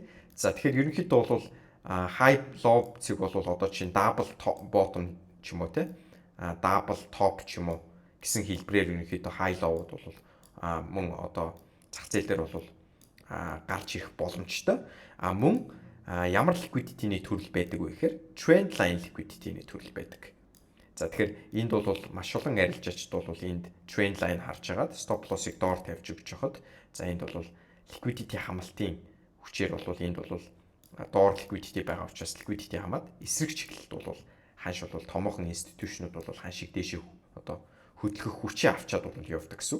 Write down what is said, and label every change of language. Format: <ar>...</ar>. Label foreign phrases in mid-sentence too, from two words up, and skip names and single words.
<mn>За тэгэхээр ерөнхийдөө бол</mn> <en>high low</en> <mn>цэг бол одоо чинь</mn> <en>double bottom</en> <mn>ч юм уу те</mn> <en>double top</en> <mn>ч юм уу гэсэн хэлбэрээр ерөнхийдөө</mn> <en>high low-</en> <mn>уд бол мөн одоо зах зээл дээр бол гарч ирэх боломжтой. Мөн ямар liquidity-ний төрөл байдаг вэ гэхээр</mn> <en>trend line</en> <mn>liquidity-ний төрөл байдаг. За тэгэхээр энд бол маш олон арилжаачд бол энд</mn> <en>trend line</en> <mn>харж агаад</mn> <en>stop loss-</en> <mn>ыг доор тавьж өгч хахад за энд бол liquidity хамлалтын хүчээр бол энд бол доор liquidity байгаа учраас liquidity хамаад эсрэг чиглэлд бол ханш бол томоохон институшнууд бол ханшиг дээшээ одоо хөдөлгөх хүчээ авчаад бол явдаг гэсэн үг.</mn>